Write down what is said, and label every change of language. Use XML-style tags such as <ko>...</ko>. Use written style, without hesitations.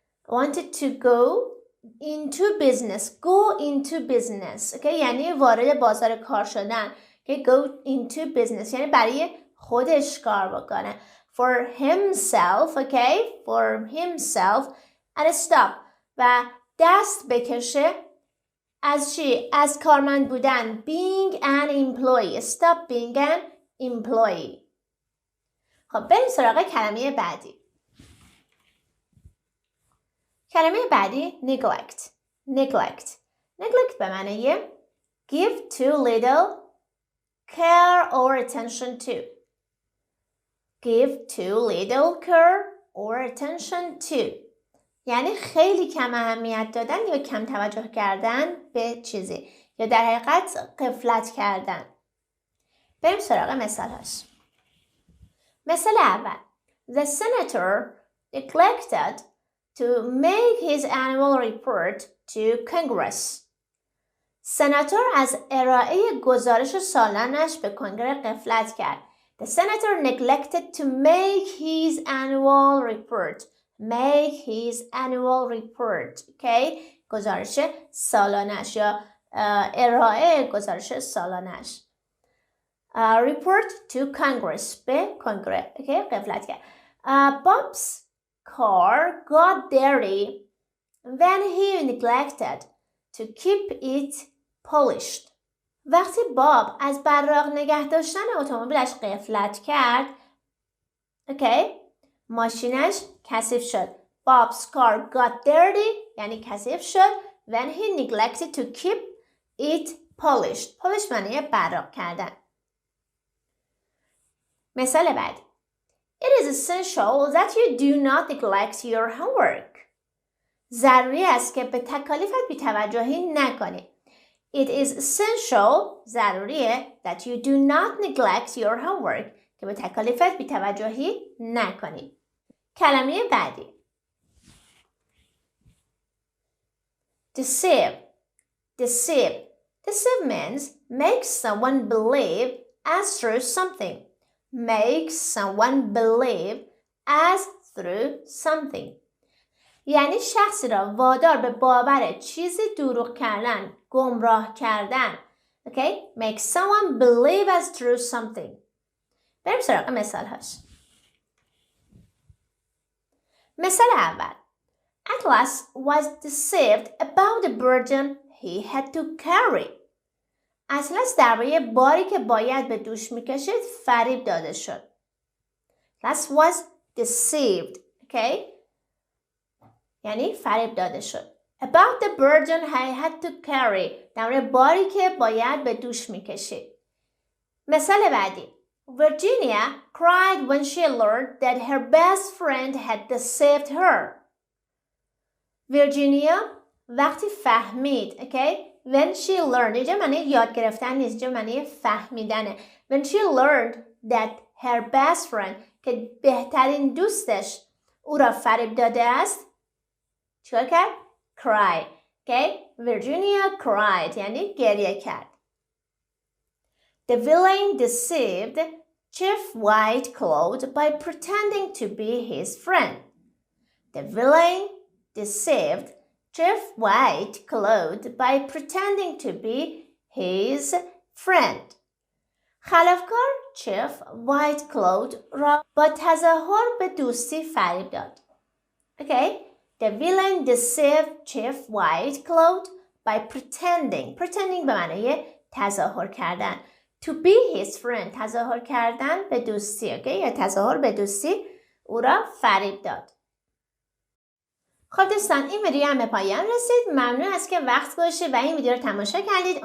<en>Wanted to go into business. Go into business.</en> <fa>Okay? yعنی وارد بازار کار شدن. Okay?</fa> <en>Go into business</en> <fa>یعنی برای خودش کار بکنه.</fa> <en>For himself. Okay? For himself. And stop.</en> <fa>و دست بکشه از چی؟ از کارمند بودن.</fa> <en>Being an employee. Stop being an employee.</en> <fa>خب بریم سراغ کلمه بعدی. کلمه بعدی neglect.</fa> <en>Neglect</en> <fa>به معنی</fa> <en>give too little care or attention to. Give too little care or attention to.</en> <fa>یعنی خیلی کم اهمیت دادن یا کم توجه کردن به چیزی یا در حقیقت غفلت کردن. بریم سراغ مثال هاش. مثال اول.</fa> <en>The senator neglected to make his annual report to Congress.</en> <fa>سناتور از ارائه گزارش سالانش به کنگره غفلت کرد.</fa> <en>The senator neglected to make his annual report. Make his annual report. Okay?</en> <fa>گزارش سالانش یا ارائه گزارش سالانش.</fa> <en>Report to Congress.</en> <fa>به کنگره. Okay? غفلت کرد.</fa> <en>Bob's car got dirty when he neglected to keep it polished.</en> <fa>وقتی باب از براق نگه داشتن اتومبیلش غفلت کرد، ماشینش کثیف شد.</fa> <en>Bob's car got dirty</en> <fa>یعنی کثیف شد</fa> <en>when he neglected to keep it polished.</en> <fa>Polished معنی براق کردن. مثال بعد.</fa> <en>It is essential that you do not neglect your homework.</en> <fa>ضروری است که به تکالیفت بی‌توجهی نکنی.</fa> <en>It is essential</en> <fa>ضروریه</fa> <en>that you do not neglect your homework</en> <fa>که به تکالیفت بی‌توجهی نکنی. کلمه بعدی deceive.</fa> <en>Deceive. Deceive means make someone believe as through something. Make someone believe as through something.</en> <fa>یعنی شخصی را وادار به باور چیزی دروغ کردن، گمراه کردن.</fa> <en>Okay? Make someone believe as through something.</en> <fa>بریم سراغ مثال هاش. مثال اول.</fa> <en>Atlas was deceived about the burden he had to carry.</en> <fa>اطلس درباره باری که باید به دوش میکشید فریب داده شد.</fa> <en>Atlas was deceived. Okay?</en> <fa>یعنی فریب داده شد.</fa> <en>About the burden he had to carry.</en> <fa>درباره باری که باید به دوش میکشید. مثال بعدی.</fa> <en>Virginia cried when she learned that her best friend had deceived her.</en> <fa>ویرجینیا وقتی فهمید.</fa> <en>Okay? When she learned.</en> <fa>اینجا معنی یاد گرفتن نیست. اینجا معنی فهمیدنه.</fa> <en>When she learned that her best friend</en> <fa>که بهترین دوستش او را فریب داده است چیکار کرد؟ Cry.</fa> <en>Okay? Virginia cried.</en> <fa>یعنی گریه کرد.</fa> <en>The villain deceived Chief Whitecloth by pretending to be his friend. The villain deceived Chief Whitecloth by pretending to be his friend.</en> <fa>خلافکار Chief Whitecloth را با تظاهر به دوستی فریب داد.</fa> <en>Okay? The villain deceived Chief Whitecloth by pretending.</en> <fa>Pretending به معنی تظاهر کردن.</fa> <en>To be his friend.</en> <fa>تظاهر کردن به دوستی.</fa> <en>Okay?</en> <fa>یا تظاهر به دوستی او را فریب داد. خب دوستان این ویدیو هم به پایان رسید. ممنون از که وقت گذاشتید و این ویدیو رو تماشا کردید.</fa>